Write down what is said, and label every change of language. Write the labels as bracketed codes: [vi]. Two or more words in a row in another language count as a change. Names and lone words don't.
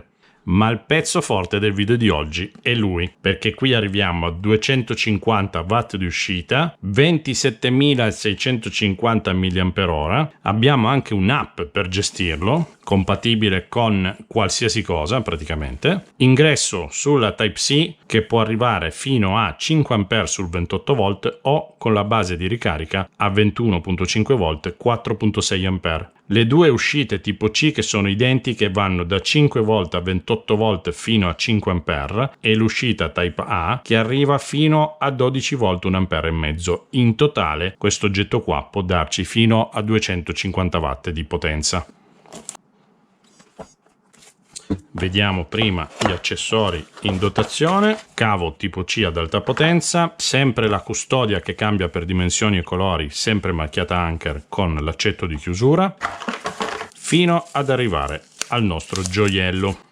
[it] Ma il pezzo forte del video di oggi è lui, perché qui arriviamo a 250 watt di uscita, 27.650 mAh, abbiamo anche un'app per gestirlo, compatibile con qualsiasi cosa praticamente, ingresso sulla Type-C che può arrivare fino a 5 A sul 28 volt o con la base di ricarica a 21.5 volt 4.6 A. Le due uscite tipo C che sono identiche vanno da 5 volt a 28 volt fino a 5 A e l'uscita Type A che arriva fino a 12 volt 1 ampere e mezzo. In totale questo oggetto qua può darci fino a 250 watt di potenza. Vediamo prima gli accessori in dotazione: cavo tipo C ad alta potenza, sempre la custodia che cambia per dimensioni e colori, sempre marchiata Anker con l'accetto di chiusura, fino ad arrivare al nostro gioiello.